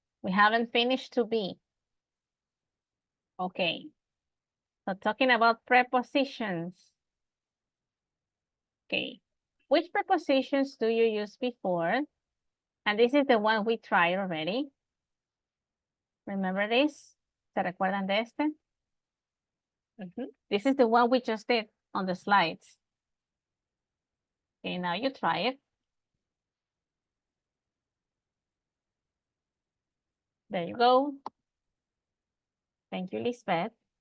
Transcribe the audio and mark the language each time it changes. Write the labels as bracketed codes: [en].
[en] We haven't finished 2B. Okay. So talking about prepositions. Okay. Which prepositions do you use before? And this is the one we tried already. Remember this? [es] ¿Se recuerdan de este? [en] This is the one we just did on the slides. Okay, now you try it. There you go. Thank you, Lisbeth.